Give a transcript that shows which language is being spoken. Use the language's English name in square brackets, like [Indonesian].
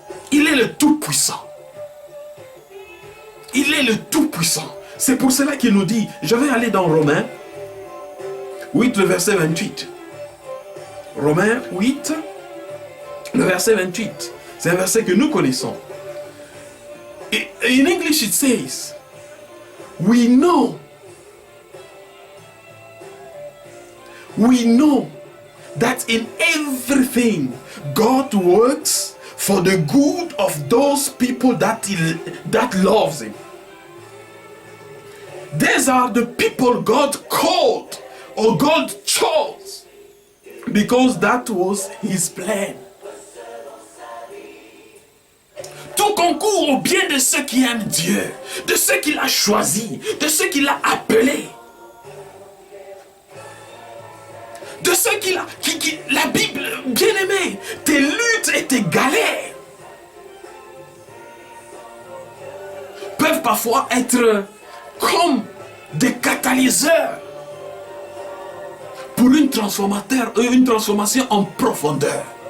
[French] Il est le Tout-Puissant. Il est le Tout-Puissant. C'est pour cela qu'il nous dit, je vais aller dans Romains 8, le verset 28. Romains 8, le verset 28. C'est un verset que nous connaissons. [English] In English it says, we know that in everything God works for the good of those people that loves him. These are the people God called or God chose because that was his plan. [French] Tout concourt au bien de ceux qui aiment Dieu, de ceux qu'il a choisis, de ceux qu'il a appelés, de ceux la Bible, bien-aimé, tes luttes et tes galères peuvent parfois être comme des catalyseurs pour une transformation en profondeur.